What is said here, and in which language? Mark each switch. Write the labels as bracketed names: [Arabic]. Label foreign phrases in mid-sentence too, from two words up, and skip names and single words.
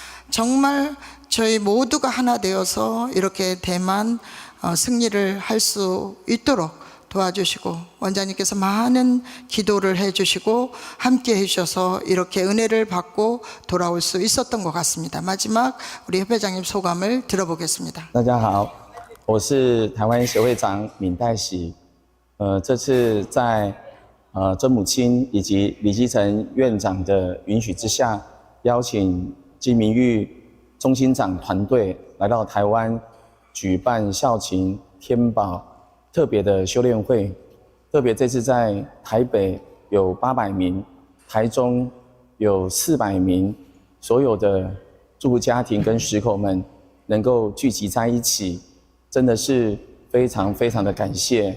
[Korean] 정말 저희 모두가 하나 되어서 이렇게 대만 승리를 할 수 있도록 도와주시고 원장님께서 많은 기도를 해주시고 함께 해주셔서 이렇게 은혜를 받고 돌아올 수 있었던 것 같습니다. 마지막 우리 협회장님 소감을 들어보겠습니다. [Chinese] 大家好，我是台湾协会长闵代喜。这次在曾母亲以及李基成院长的允许之下，邀请金明玉中心长团队来到台湾举办孝勤天宝 特别的修炼会，特别这次在台北有800名，台中有400名，所有的住户家庭跟食口们能够聚集在一起，真的是非常非常的感谢。